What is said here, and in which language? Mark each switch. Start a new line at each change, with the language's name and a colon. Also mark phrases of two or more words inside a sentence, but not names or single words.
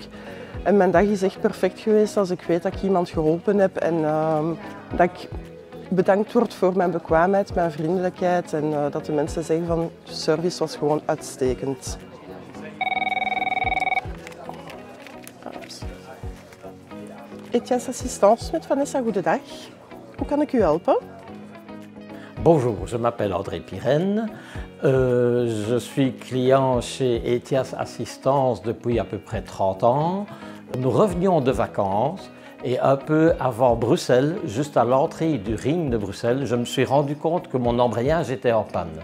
Dutch: En mijn dag is echt perfect geweest als ik weet dat ik iemand geholpen heb en dat ik bedankt word voor mijn bekwaamheid, mijn vriendelijkheid en dat de mensen zeggen van de service was gewoon uitstekend. Etias Assistance met Vanessa, goedendag. Hoe kan ik u helpen?
French: Bonjour, je m'appelle André Pirenne. Je suis client chez Etias Assistance depuis à peu près 30 ans. Nous revenions de vacances et un peu avant Bruxelles, juste à l'entrée du ring de Bruxelles, je me suis rendu compte que mon embrayage était en panne.